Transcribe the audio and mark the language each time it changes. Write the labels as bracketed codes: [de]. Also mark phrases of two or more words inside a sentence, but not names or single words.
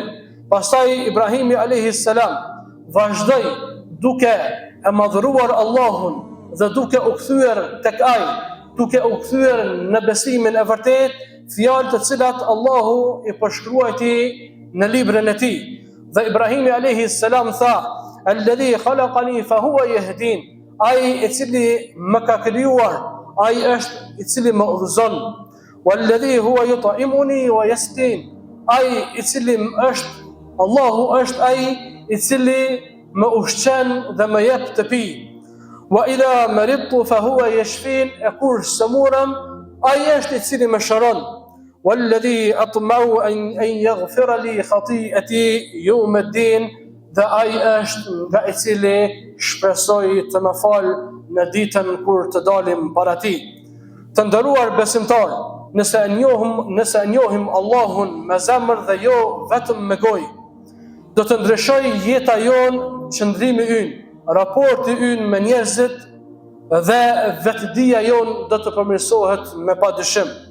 [sq] Pastaj Ibrahimi [ar] عليه السلام [sq] vazhdoi duke e madhëruar Allahun dhe duke u kthyer tek ai, duke u kthyer në besimin e vërtet, fjalë të cilat Allahu I përshkruajti në librin e tij. Dhe Ibrahimi [ar] عليه السلام [sq] tha: [ar] "الذي خلقني فهو يهدين", [sq] ai I cili më ka krijuar, ai është I cili më udhëzon. [ar] "والذي هو يطعمني ويسقين", [sq] ai I cili është Allahu është ai I cili më ushqen dhe më jep të pi. [ar] "وإذا مرضت فهو يشفين", [sq] e kur sëmurem, ai është I cili më shëron. [ar] "والذي أطمع أن يغفر لي خطيئتي يوم الدين", [sq] dhe ai është nga I cili shpresoj të më fal në ditën kur të dalim para tij. Të nderuar besimtar, nëse e njohim Allahun me zemër dhe jo vetëm me gojë, do të ndryshoj jeta jonë, qëndrimi ynë, raporti ynë me njerëzit dhe vetëdia jonë do të përmirësohet me padyshim.